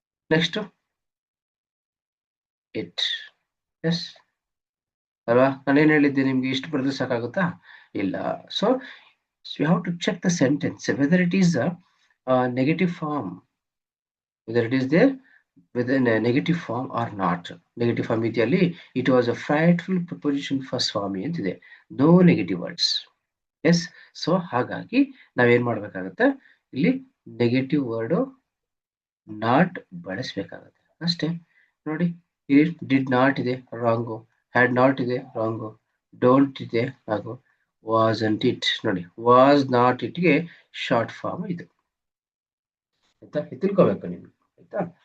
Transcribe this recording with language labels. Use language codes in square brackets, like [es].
[kn] Next it. S ಅಲ್ವಾ? ನಾನೇನ್ ಹೇಳಿದ್ದೆ ನಿಮ್ಗೆ? ಇಷ್ಟು ಬರೆದ್ರೆ ಸಾಕಾಗುತ್ತಾ? ಇಲ್ಲ. [en] So you have to check the sentence whether it is a negative form, whether it is there with a negative form or not. Negative form [kn] ಇದೆಯಲ್ಲಿ [en] it was a frightful proposition for Swami [kn] ಅಂತಿದೆ. [en] No negative words. [kn] S, so ಹಾಗಾಗಿ ನಾವೇನ್ ಮಾಡ್ಬೇಕಾಗತ್ತೆ, ಇಲ್ಲಿ negative word not ಬಳಸಬೇಕಾಗತ್ತೆ ಅಷ್ಟೇ. ನೋಡಿ, did not ಇದೆ, wrong. Had not ಇದೆ, wrong. Don't ಇದೆ, ಹಾಗೂ ವಾಸಂಟ್ ಇಟ್. ನೋಡಿ, ವಾಸ್ ನಾಟ್ ಇಟ್ಗೆ ಶಾರ್ಟ್ ಫಾರ್ಮ್ ಇದು. ಆಯ್ತಾ? ತಿಳ್ಕೊಬೇಕು ನಿಮ್ಗೆ. ಆಯ್ತಾ?